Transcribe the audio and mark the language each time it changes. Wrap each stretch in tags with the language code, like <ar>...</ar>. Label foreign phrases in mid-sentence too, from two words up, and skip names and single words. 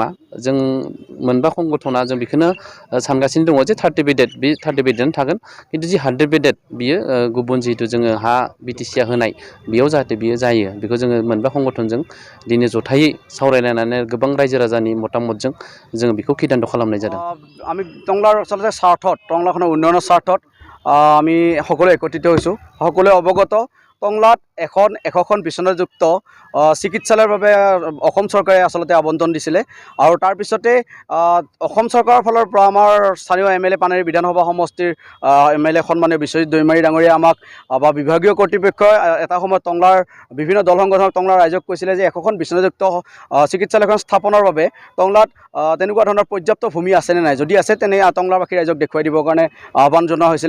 <brx>जों मोनबा संगठना जों बेखौनो सानगासिनो दङ जे 30 बेडेड बे 30 बेडेडआनो थागोन खिन्थु जि 100 बेडेड बियो गुबुन जिहेतु जोङो हा BTCआ होनाय बेयाव जाहाथे बियो जायो बेखौ जोङो मोनबा संगठनजों दिनै जथायै सावरायलायनानै गोबां रायजो राजानि मतामतजों जोङो बेखौ खिदानथ खालामनाय जादों।</brx> <as>আমি টংলাৰ আচলতে স্বাৰ্থত টংলাখনৰ উন্নয়নৰ স্বাৰ্থত আমি সকলোৱে একত্ৰিত হৈছোঁ। সকলোৱে অৱগত টংলাত এশখন বিচনাযুক্ত চিকিৎসালয়ৰ বাবে অসম চৰকাৰে আচলতে আবণ্টন দিছিলে আৰু তাৰপিছতে অসম চৰকাৰৰ ফালৰ পৰা আমাৰ স্থানীয় MLA পানেৰী বিধানসভা সমষ্টিৰ MLA সন্মানীয় বিশ্বজিৎ দৈমাৰী ডাঙৰীয়া আমাক বা বিভাগীয় কৰ্তৃপক্ষই এটা সময়ত টংলাৰ বিভিন্ন দল সংগঠনক টংলাৰ ৰাইজক কৈছিলে যে এশখন বিচনাযুক্ত চিকিৎসালয়খন স্থাপনৰ বাবে টংলাত তেনেকুৱা ধৰণৰ পৰ্যাপ্ত ভূমি আছেনে নাই, যদি আছে তেনে টংলাবাসী ৰাইজক দেখুৱাই দিবৰ কাৰণে আহ্বান জনোৱা হৈছিলে।</as>